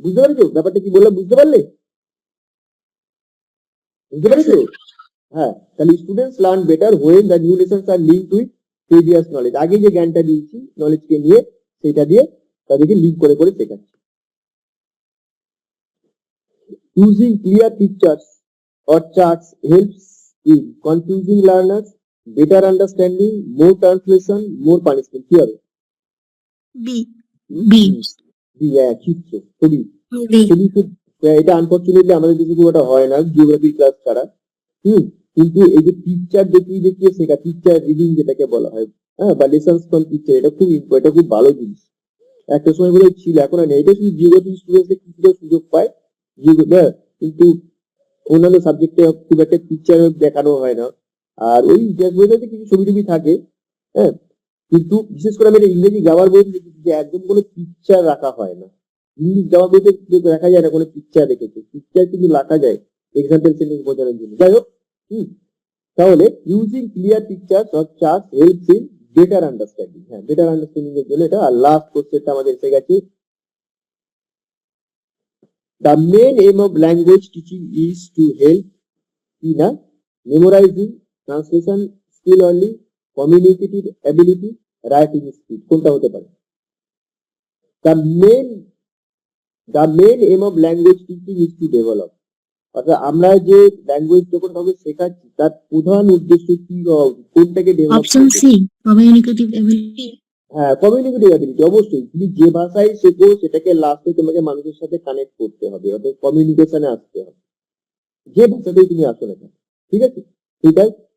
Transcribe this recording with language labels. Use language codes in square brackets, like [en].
[bn] বুঝতে পারছো ব্যাপারটা কি বললাম? বুঝতে পারলে? বুঝতে পেরেছো? হ্যাঁ, তাহলে [en] Students learn better when the new lessons are linked with previous knowledge. [bn] আগে যে জ্ঞানটা দিয়েছি নলেজকে নিয়ে, সেটা দিয়ে তাদেরকে লিঙ্ক করে শেখাচ্ছি। [en] Using clear pictures or charts helps in confusing learners, better understanding, more translation, more punishment. [bn] কি হবে? বি। বি। চিত্র, ছবি। বি। ছবি খুব, এটা আনফরচুনেটলি আমাদের দেশে খুব একটা হয় না জিওগ্রাফি ক্লাস ছাড়া। কিন্তু এই যে পিকচার দেখিয়ে শেখা, পিকচার রিডিং যেটাকে বলা হয়, হ্যাঁ, বা লেসন্স ফ্রম পিকচার, এটা খুব ভালো জিনিস। একটা সময় বলে ছিল, এখন আর নেই। এটা শুধু জিওগ্রাফি স্টুডেন্টদের কিছুটা সুযোগ পায়, কিন্তু অন্যান্য সাবজেক্টে খুব একটা পিকচার দেখানো হয় না। আর ওই ইতিহাস বইটাতে কিছু ছবি টবি থাকে, হ্যাঁ, কিন্তু বিশেষ করে আমি এটা ইংরেজি গ্রামার বইতে দেখেছি যে একদম কোনো পিকচার রাখা হয় না। ইংলিশ গ্রামার বইতে দেখা যায় না কোনো পিকচার রেখেছে, পিকচার কিন্তু রাখা যায় এক্সাম্পল সেন্টেন্স বোঝানোর জন্য। যাই হোক, তাহলে [en] Using clear pictures or chart helps in better understanding. [bn] হ্যাঁ, বেটার আন্ডারস্ট্যান্ডিং এর জন্য এটা। আর লাস্ট কোশ্চেনটা আমাদের এসে গেছে, [en] the main aim of language teaching is to help in a memorizing, translation skill only, communicative ability, writing speed। [bn] কোনটা হতে পারে? [en] the main aim of language teaching is to develop। [bn] অর্থাৎ আমরা যে ল্যাঙ্গুয়েজ যখন কাউকে শেখাচ্ছি তার প্রধান উদ্দেশ্য কি হওয়া উচিত? কোনটাকে ডেভেলপ অপশন করতে? [en] C, communicative ability. হ্যাঁ, communicative ability. [bn] অবশ্যই তুমি যে ভাষায় শেখো সেটাকে লাস্টে তোমাকে মানুষের সাথে কানেক্ট করতে হবে, অর্থাৎ কমিউনিকেশনে আসতে হবে, যে ভাষাতেই তুমি আসো না কেন। ঠিক আছে, সেটাই।